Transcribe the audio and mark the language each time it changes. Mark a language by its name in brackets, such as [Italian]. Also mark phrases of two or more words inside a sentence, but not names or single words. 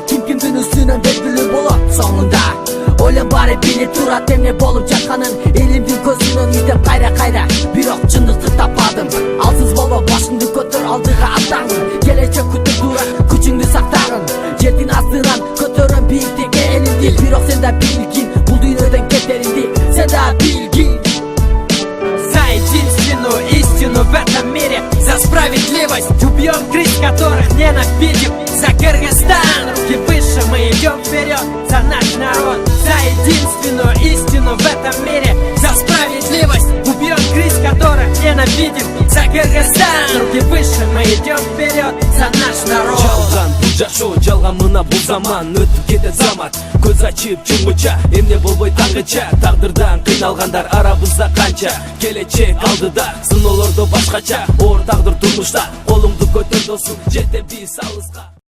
[Kyrgyz] Ким кимдин үстүнөн белгилүү болот соңунда. Ойлон баары билип турат эмне болуп жатканын, элимдин көзүнөн издеп кайра бирок чындыкты таппадым. Алсыз болбо, башыңды көтөр, алдыга аттангын. Келечек күтүп тура, күчүңдү сактагын. Жердин астынан көтөрөм бийиктикке элимди, бирок сен да билгин, бул дүйнөдөн кетеримди сен да билгин. [Russian] За единственную истину в этом мире, за справедливость убьем крыс, которых ненавидим. За Кыргызстан, руки выше, мы идем вперед. За наш народ, за единственную истину в этом мире, за справедливость убьем крыс, которых ненавидим. За Кыргызстан, руки выше, мы идем вперед. За наш народ. [Kyrgyz] Жалган бул жашоо, жалган мына бул заман. Өтүп кетет замат, көз ачып чумгуча, эмне болбой таңгыча. Тагдырдан кыйналгандар арабызда канча. Келечек алдыда, сыноолордо башкача. Оор тагдыр турмушта, колуңду көтөр досум, жете биз алыска.